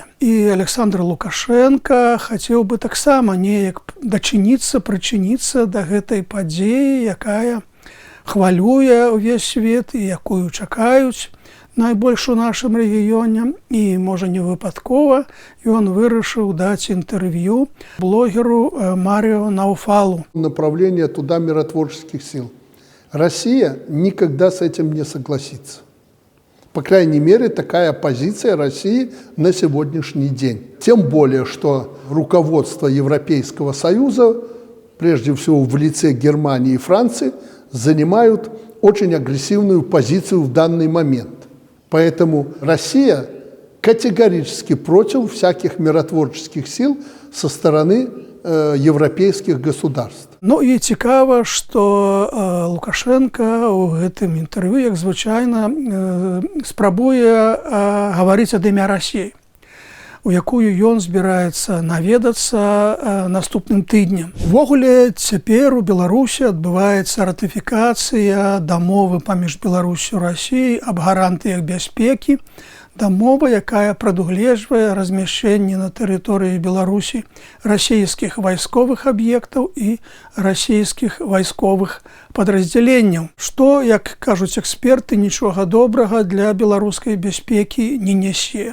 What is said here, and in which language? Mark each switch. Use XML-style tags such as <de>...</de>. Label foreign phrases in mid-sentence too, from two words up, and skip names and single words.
<be>І Александр Лукашенко хацеў бы таксама неяк прычыніцца да гэтай падзеі, якая хвалюе ўвесь свет і якую чакаюць найбольш у нашым рэгіёне. І, можа, не выпадкова, ён вырашыў даць інтэрв'ю блогеру Марио Науфалу.</be> <ru>Направление туда миротворческих сил. Россия никогда с этим не согласится. По крайней мере, такая позиция России на сегодняшний день. Тем более, что руководство Европейского Союза, прежде всего в лице Германии и Франции, занимают очень агрессивную позицию в данный момент. Поэтому Россия категорически против всяких миротворческих сил со стороны европейских государств.</ru> <be>Ну і цікава, што Лукашенко ў гэтым інтэрв'ю, як звычайна, спрабуе гаварыць ад імя Расіі, у якую ён збіраецца наведацца наступным тыднем. Увогуле, цяпер у Беларусі адбываецца ратыфікацыя дамовы паміж Беларусю і Расіяй аб гарантыях бяспекі, дамова, якая прадугледжвае размяшчэнне на тэрыторыі Беларусі расійскіх вайсковых аб'ектаў і расійскіх вайсковых падраздзяленняў, што, як кажуць эксперты, нічога добрага для беларускай бяспекі не нясе.</be>